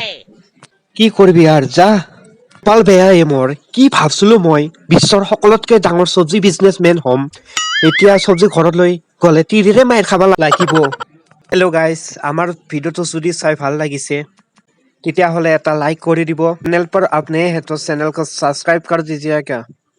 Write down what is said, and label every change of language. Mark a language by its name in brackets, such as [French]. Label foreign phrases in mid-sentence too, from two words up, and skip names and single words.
[Assamese] কি কৰিবি আৰু যা, কপাল বেয়া এ মোৰ। কি ভাবছিলো মই বিশ্বৰ সকলোতকে ডাঙৰ চব্জি বিজনেছমেন হম, এতিয়া চব্জি ঘৰত লৈ গলে তিৰিৰে মাইৰ খাব লাগিব। [English] hello guys, [Assamese] আমাৰ ভিডিঅ'টো যদি চাই ভাল লাগিছে তেতিয়াহ'লে এটা লাইক কৰি দিব। [Hindi] चैनल पर आप नए हैं तो चैनल को सब्सक्राइब कर दीजिएगा।